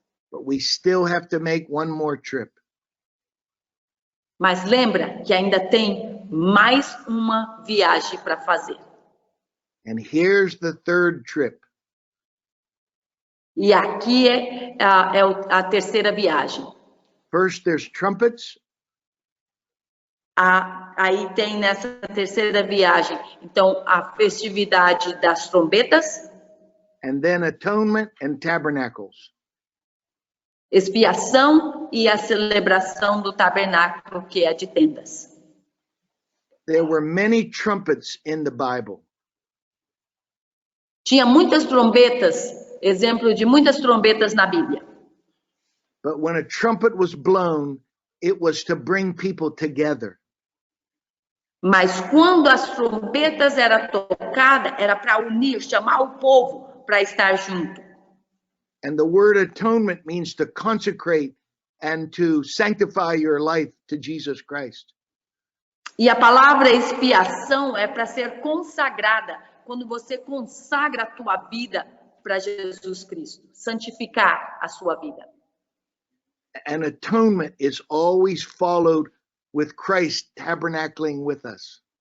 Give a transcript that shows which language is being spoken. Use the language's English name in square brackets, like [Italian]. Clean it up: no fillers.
[English] But we still have to make one more trip. [Portuguese] Mas lembra que ainda tem mais uma viagem para fazer. [English] And here's the third trip. [Portuguese] E aqui é a terceira viagem. [English] First, there's trumpets. [Portuguese] Aí tem nessa terceira viagem, então, a festividade das trombetas. [English] And then atonement and tabernacles. [Portuguese] Expiação e a celebração do tabernáculo, que é de tendas. [English] There were many trumpets in the Bible. [Portuguese] Tinha muitas trombetas, exemplo de muitas trombetas na Bíblia. [English] But when a trumpet was blown, it was to bring people together. [Portuguese] Mas quando as trombetas eram tocadas, era para unir, chamar o povo para estar junto. [English] And the word atonement means to consecrate and to sanctify your life to Jesus Christ. [Portuguese] E a palavra expiação é para ser consagrada, quando você consagra a tua vida para Jesus Cristo, santificar a sua vida. [English] An atonement is always followed with Christ tabernacling with us.